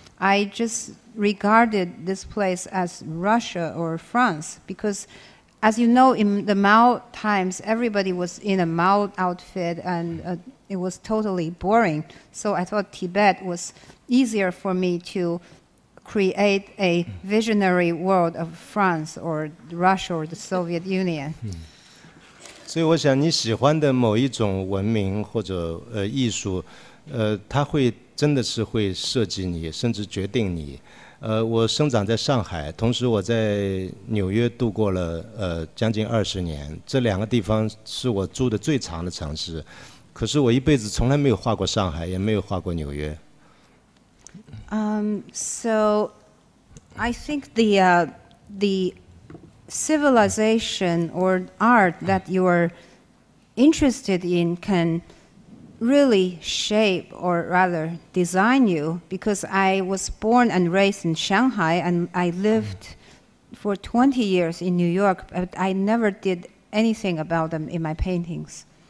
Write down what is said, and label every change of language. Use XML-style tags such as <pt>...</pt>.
<en>I just regarded this place as Russia or France, because as you know, in the Mao times, everybody was in a Mao outfit, and it was totally boring. So I thought Tibet was easier for me to create a visionary world of France or Russia or the Soviet Union.</en> <zh>所以我想你喜欢的某一种文明或者艺术，它会真的是会设计你，甚至决定你。我生长在上海，同时我在纽约度过了将近20年，这两个地方是我住的最长的城市。可是我一辈子从来没有画过上海，也没有画过纽约。</zh> <en>So I think the civilization or art that you are interested in can really shape or rather design you, because I was born and raised in Shanghai and I lived for 20 years in New York, but I never did anything about them in my paintings.</en>